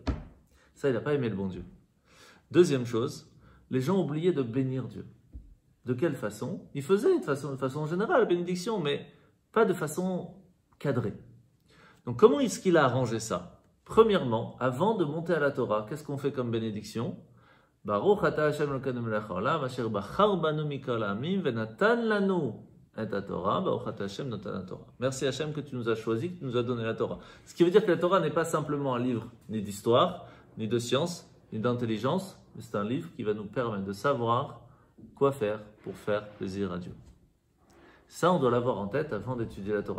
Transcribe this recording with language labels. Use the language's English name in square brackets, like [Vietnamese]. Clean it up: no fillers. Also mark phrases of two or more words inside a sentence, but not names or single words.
[French] Ça, il n'a pas aimé le bon Dieu. Deuxième chose, les gens oubliaient de bénir Dieu. De quelle façon? Ils faisaient de façon générale la bénédiction, mais pas de façon cadrée. Donc, comment est-ce qu'il a arrangé ça? Premièrement, avant de monter à la Torah, qu'est-ce qu'on fait comme bénédiction? [Hebrew] ברוך אתה השם אלוקינו מלך העולם אשר בחר בנו מכל העמים ונתן לנו את התורה. ברוך אתה השם נותן התורה. [French] Merci Hashem que tu nous as choisi, que tu nous as donné la Torah. Ce qui veut dire que la Torah n'est pas simplement un livre ni d'histoire, ni de science, ni d'intelligence, mais c'est un livre qui va nous permettre de savoir quoi faire pour faire plaisir à Dieu. Ça, on doit l'avoir en tête avant d'étudier la Torah.